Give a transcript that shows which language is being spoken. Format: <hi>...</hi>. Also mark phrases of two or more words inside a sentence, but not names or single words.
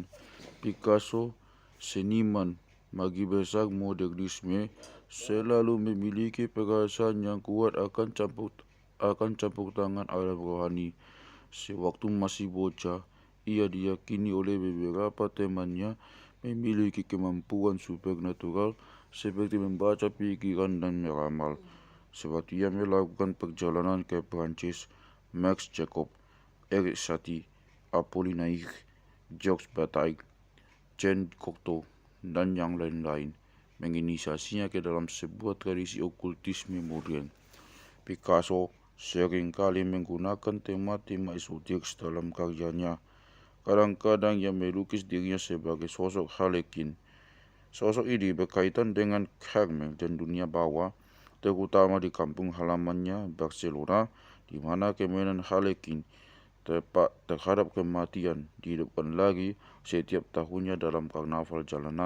<id>Picasso, seniman magi besar modernisme, selalu memiliki perasaan yang kuat akan campur tangan alam rohani. Sewaktu masih bocah, ia diyakini oleh beberapa temannya memiliki kemampuan supernatural seperti membaca pikiran dan meramal. Sebab ia melakukan perjalanan ke Prancis, Max Jacob, Eric Satie, Apollinaire, Georges Bataille, Jean Cocteau, dan yang lain-lain, menginisiasinya ke dalam sebuah tradisi okultisme modern. Picasso seringkali menggunakan tema-tema esoterik dalam karyanya. Kadang-kadang ia melukis dirinya sebagai sosok Harlequin. Sosok ini berkaitan dengan Carmel dan dunia bawah, terutama di kampung halamannya Barcelona, di mana kemainan Harlequin tepat terhadap kematian dihidupkan lagi setiap tahunnya dalam karnaval jalanan.</id>